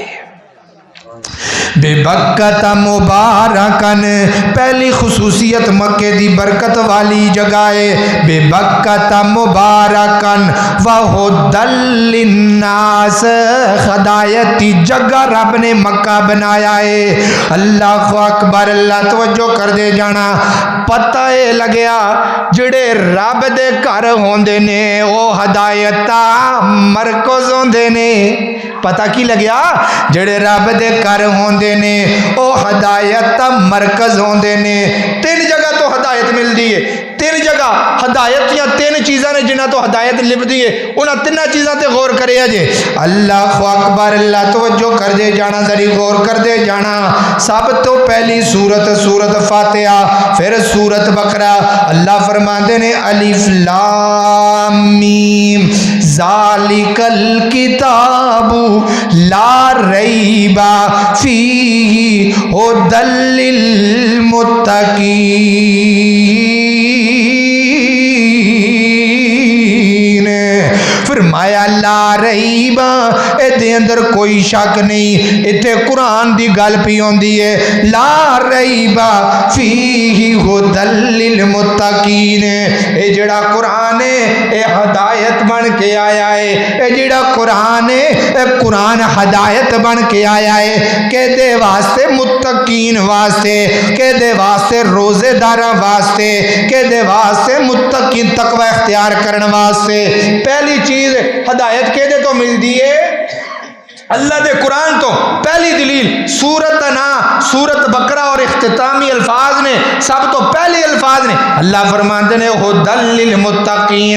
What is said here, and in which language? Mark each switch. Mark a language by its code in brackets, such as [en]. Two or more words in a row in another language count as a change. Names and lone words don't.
[ar] بے بکہ مبارکن [pa] پہلی خصوصیت مکے دی برکت والی جگہ ہے. [ar] بے بکہ مبارکن وہدی للناس، [pa] ہدایت دی جگہ رب نے مکہ بنایا ہے. [ar] اللہ اکبر، [pa] اللہ توجہ کر دے جانا. پتہ اے لگیا جڑے رب دے گھر ہوندے نے او ہدایتاں مرکز ہوندے نے. پتہ کی لگیا؟ جڑے رب دے گھر ہوندے نے او ہدایت مرکز ہوندے نے. 3 جگہ تو ہدایت ملدی ہے. 3 جگہ ہدایت یا 3 چیزاں نے جنہاں تو ہدایت لبدی ہے، انہاں 3 چیزاں تے غور کرے جے. [ar] اللہ اکبر، [pa] اللہ توجہ کر دے جانا، ذری غور کر دے جانا. سب تو پہلی سورت فاتحہ، پھر سورت بقرہ. اللہ فرماندے نے [ar] الف لام میم ذالک الکتاب لا ریب فیہ ھدی للمتقین. [pa] فرمایا [ar] لا ریب، [pa] اے دے اندر کوئی شک نہیں. ایتھے قرآن دی گل پی ہوندی ہے. [ar] لا ریب فیہ ھدی للمتقین، [pa] اے جڑا قرآن ہے اے ہدایت بن کے آیا ہے. اے جڑا قرآن ہے اے قرآن ہدایت بن کے آیا ہے. کہ دے واسطے متقین واسطے، کہ دے واسطے روزے داراں واسطے، کہ دے واسطے متقین تقوی اختیار کرن واسطے. پہلی چیز ہدایت کہ دے تو ملدی ہے اللہ دے قرآن تو. پہلی دلیل سورت نا سورت بقرہ اور اختتامی الفاظ نے، سب تو پہلے الفاظ نے اللہ فرماتے ہیں [ar] ھدی للمتقین.